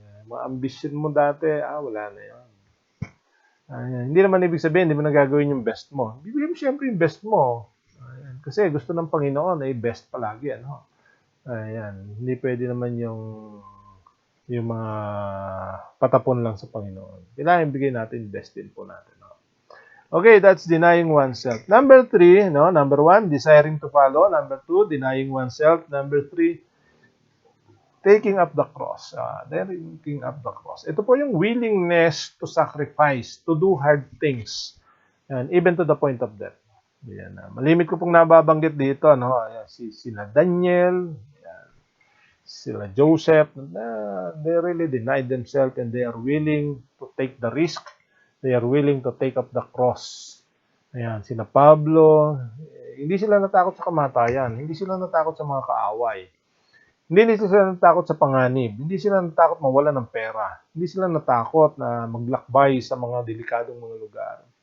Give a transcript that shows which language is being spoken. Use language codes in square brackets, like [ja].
[tl] Mga ambition mo dati, wala na yun. Hindi naman ibig sabihin, hindi mo na gagawin yung best mo. Bibigay mo siyempre yung best mo. Ayan. Kasi gusto ng Panginoon ay best palagi. Ano? Ayan. Hindi pwede naman yung mga patapon lang sa Panginoon. Kailangan ibigay natin best din po natin. No? [en] Okay, that's denying oneself. Number 3, number 1, desiring to follow. Number 2, denying oneself. Number 3, taking up the cross. Taking up the cross. [tl] Ito po yung [en] willingness to sacrifice, to do hard things, and even to the point of death. [tl] Yan, malimit ko pong nababanggit dito, sila Daniel, sila Joseph, [en] they really denied themselves and they are willing to take the risk. They are willing to take up the cross. [tl] Ayan, sila Pablo, hindi sila natakot sa kamatayan, hindi sila natakot sa mga kaaway. Hindi sila natakot sa panganib. Hindi sila natakot mawala ng pera. Hindi sila natakot na maglakbay sa mga delikadong mga lugar.